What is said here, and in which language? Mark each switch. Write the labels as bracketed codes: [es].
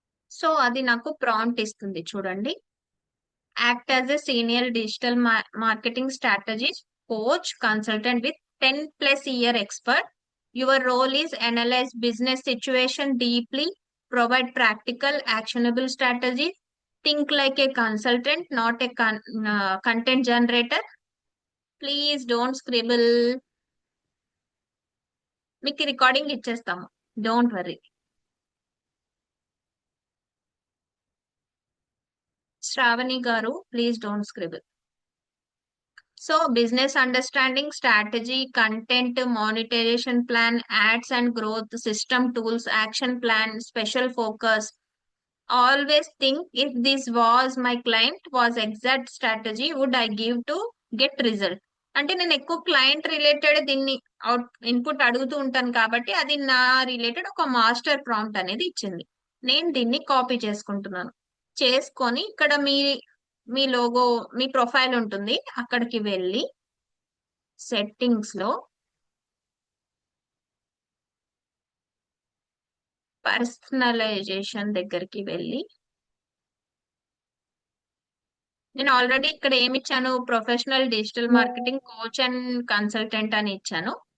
[te] So అది నాకు prompt ఇస్తుంది చూడండి. [en] Act as a senior digital marketing strategist, coach, consultant with 10+ year expert. Your role is analyze business situation deeply, provide practical, actionable strategies, think like a consultant, not a content generator. Please don't scribble. [te] మీకు recording ఇచ్చేస్తాము [en] Don't worry. Sravani garu, please don't scribble. So business understanding, strategy, content, monetization plan, ads and growth, system, tools, action plan, special focus. Always think if this was my client was exact strategy would I give to get result. [te] అంటే నేను ఎక్కువ client related దీన్ని out input అడుగుతూ ఉంటాను కాబట్టి అది నా related ఒక మాస్టర్ ప్రాంప్ట్ అనేది ఇచ్చింది. నేను దీన్ని కాపీ చేసుకుంటున్నాను. చేసుకొని ఇక్కడ మీ లోగో, మీ ప్రొఫైల్ ఉంటుంది, అక్కడికి వెళ్ళి సెట్టింగ్స్ లో పర్సనలైజేషన్ దగ్గరికి వెళ్ళి, నేను ఆల్రెడీ ఇక్కడ ఏమి ఇచ్చాను, professional digital marketing coach and consultant అని ఇచ్చాను.